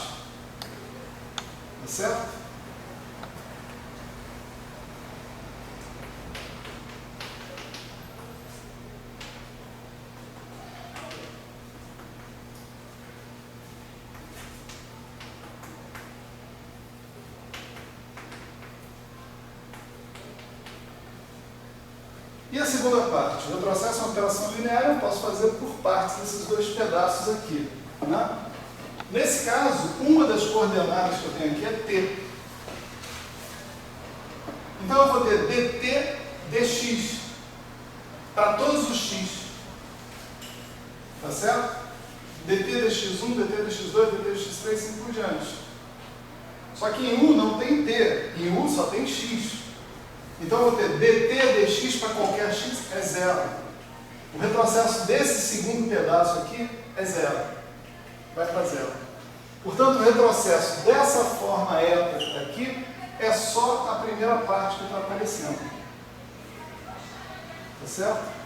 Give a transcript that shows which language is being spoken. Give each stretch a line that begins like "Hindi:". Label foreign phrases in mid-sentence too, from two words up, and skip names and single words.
Portuguese: Tá certo? E a segunda parte? O retrocesso é uma operação linear, eu posso fazer por partes desses dois pedaços aqui. Né? Nesse caso, uma das coordenadas que eu tenho aqui é t. Então eu vou ter dt dx para todos os x. Tá certo? dt dx1, dt dx2, dt dx3, assim por diante. Só que em U não tem t, em U só tem x. Então eu vou ter dt dx para qualquer x é zero. O retrocesso desse segundo pedaço aqui é zero. Vai para zero. Portanto, o retrocesso dessa forma eta aqui é só a primeira parte que está aparecendo. Tá certo?